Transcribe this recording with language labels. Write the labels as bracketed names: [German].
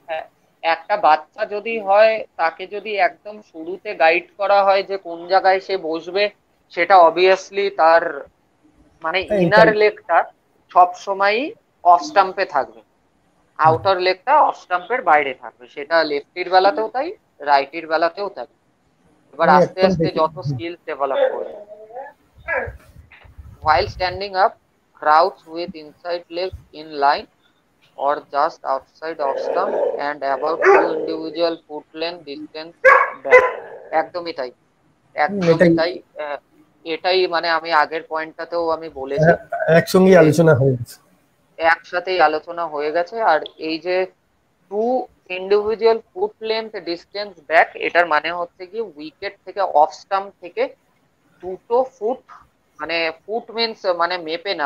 [Bangla] হ্যাঁ, একটা বাচ্চা যদি হয়, তাকে যদি একদম শুরুতে গাইড করা হয় যে কোন জায়গায় সে বসবে, সেটা অবভিয়াসলি তার মানে হ্যাঁ, ইনার এটাই। লেগটা সব সময়ই অফ স্টাম্পে থাকবে, আউটার লেগটা অফ স্টাম্পের বাইরে থাকবে। সেটা লেফটির বেলাতেও তাই, রাইটির বেলাতেও তাই। এবার ওই আস্তে একদম আস্তে বেসিক। যত স্কিলস ডেভেলপ করবে। [English] While standing up, crouch with inside leg in line or just outside off stump and about 2 individual foot length distance back. [Bangla] একদমই তাই। একদমই এটাই তাই। এটাই মানে আমি আগের পয়েন্টটাতেও আমি বলেছি একসঙ্গে যে আলোচনা হয়ে গেছে। একসাথেই আলোচনা হয়ে গেছে। আর এই যে two individual foot length distance back, এটার মানে হচ্ছে কি উইকেট থেকে অফ স্টাম্প থেকে 2 ফুট, মানে ফুট মিনস মানে মেপে না,